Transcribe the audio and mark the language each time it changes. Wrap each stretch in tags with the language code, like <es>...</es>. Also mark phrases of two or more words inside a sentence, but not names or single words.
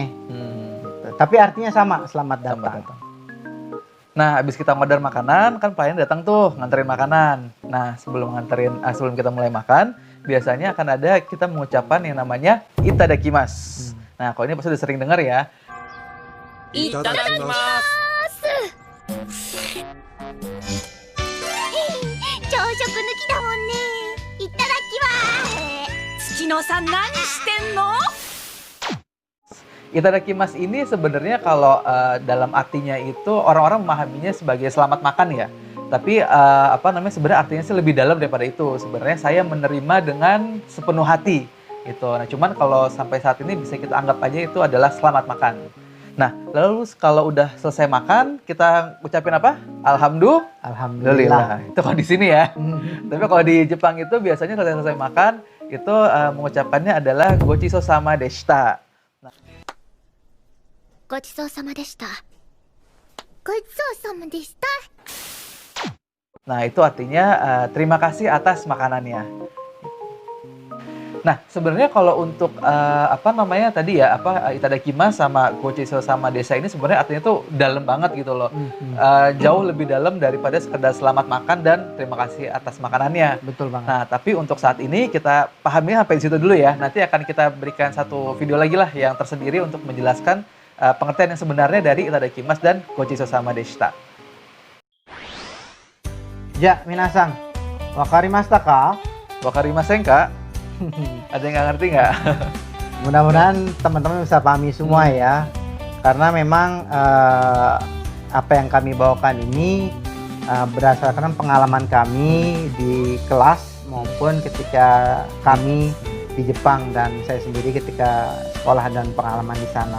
<id>Gitu. Tapi artinya sama, selamat datang. Nah, habis kita order makanan, kan pelayan datang tuh nganterin makanan. Nah, sebelum kita mulai makan, biasanya akan ada kita mengucapkan yang namanya itadakimasu. Nah, kalau ini pasti udah sering dengar ya.</id> <ja>いただきます。朝食抜きだもんね。いただきます。月野さん何してんの？</ja> <id>Itadakimasu ini sebenarnya kalau dalam artinya itu orang-orang memahaminya sebagai selamat makan ya. Tapi sebenarnya artinya sih lebih dalam daripada itu. Sebenarnya saya menerima dengan sepenuh hati gitu. Nah, cuman kalau sampai saat ini bisa kita anggap aja itu adalah selamat makan. Nah, lalu kalau udah selesai makan, kita ucapin apa? Alhamdulillah. Itu kalau di sini ya. Tapi kalau di Jepang itu biasanya selesai makan, itu mengucapkannya adalah</id> <ja>ごちそうさまでした. ごちそうさまでした。ごちそうさまでした。</ja> <id>Nah, itu artinya terima kasih atas makanannya. Nah, sebenarnya kalau untuk itadakimasu sama</id> <ja>ごちそうさまでした</ja> <id>ini sebenarnya artinya tuh dalam banget gitu loh. Jauh lebih dalam daripada sekedar selamat makan dan terima kasih atas makanannya. Betul banget. Nah, tapi untuk saat ini kita pahami sampai di situ dulu ya. Nanti akan kita berikan satu video lagi lah yang tersendiri untuk menjelaskan pengertian yang sebenarnya dari itadakimasu dan</id> <ja>ごちそうさまでした. じゃ、皆さん、分かりましたか? Wakarimasen kak?</ja> <id>Ada yang nggak ngerti nggak? Mudah-mudahan teman-teman bisa pahami semua ya. Karena memang apa yang kami bawakan ini berdasarkan pengalaman kami di kelas maupun ketika kami di Jepang dan saya sendiri ketika sekolah dan pengalaman di sana.</id>